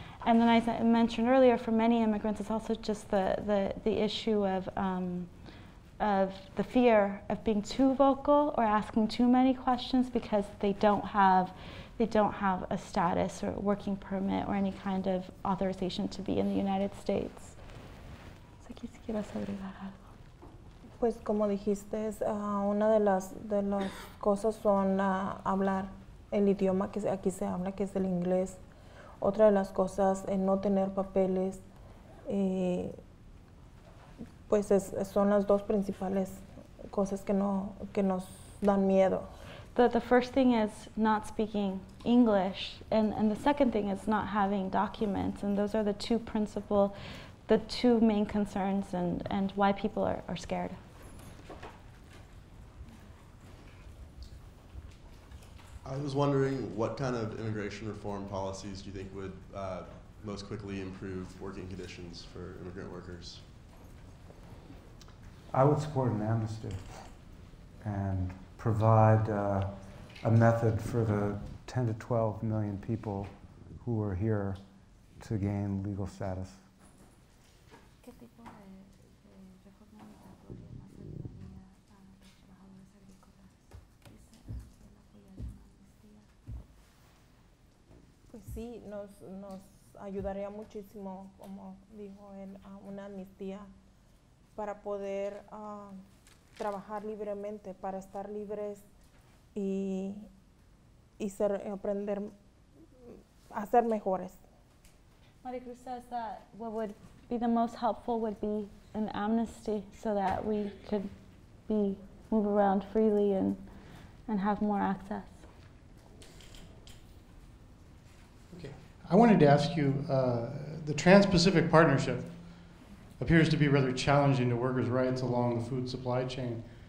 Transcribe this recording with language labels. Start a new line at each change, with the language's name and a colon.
English: And then, as I mentioned earlier, for many immigrants, it's also just the issue of the fear of being too vocal or asking too many questions because they don't have a status or working permit or any kind of authorization to be in the United States.
Spanish: So, aquí si quieres agregar algo. Pues como dijiste, una de las cosas son hablar el idioma que aquí se habla, que es el inglés. Otra de las cosas es no tener papeles. Pues son las dos principales cosas que nos dan miedo.
English: The first thing is not speaking English, and the second thing is not having documents, and those are the two main concerns and why people are scared. I was wondering what kind of immigration reform policies do you think would most quickly improve working conditions for immigrant workers? I would support an amnesty and provide a method for the 10 to 12 million people who are here to gain legal status.
Spanish: ¿Qué tipo de reforma migratoria más ayudaría a los trabajadores agrícolas? Dice él apoyaría una amnistía. Pues sí, nos ayudaría muchísimo, como dijo él, una amnistía para poder trabajar libremente, para estar libres y aprender a ser mejores.
English: Maria Cruz says that what would be the most helpful would be an amnesty so that we could move around freely and have more access. Okay. I wanted to ask you, the Trans-Pacific Partnership appears to be rather challenging to workers' rights along the food supply chain.